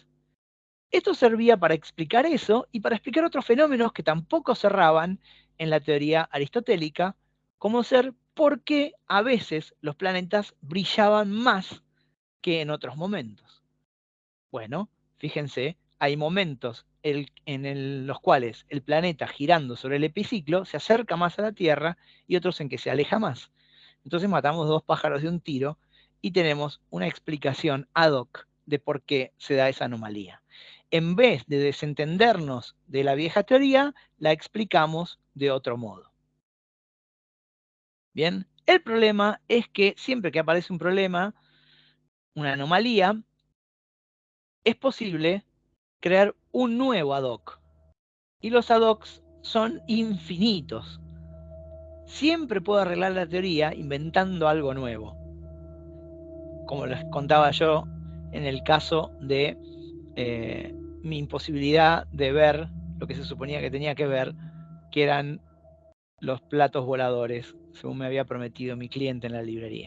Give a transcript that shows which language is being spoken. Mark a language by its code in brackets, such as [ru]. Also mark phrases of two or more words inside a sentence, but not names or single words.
[es] Esto servía para explicar eso y para explicar otros fenómenos que tampoco cerraban en la teoría aristotélica, como ser por qué a veces los planetas brillaban más que en otros momentos. Bueno, fíjense, hay momentos en los cuales el planeta girando sobre el epiciclo se acerca más a la Tierra y otros en que se aleja más. Entonces matamos dos pájaros de un tiro y tenemos una explicación [la] ad hoc [es] de por qué se da esa anomalía. En vez de desentendernos de la vieja teoría, la explicamos de otro modo. Bien, el problema es que siempre que aparece un problema, una anomalía, es posible crear un nuevo [la] ad hoc. [es] Y los [la] ad hocs [es] son infinitos. Siempre puedo arreglar la teoría inventando algo nuevo. Como les contaba yo en el caso de mi imposibilidad de ver lo que se suponía que tenía que ver, que eran los platos voladores, según me había prometido mi cliente en la librería.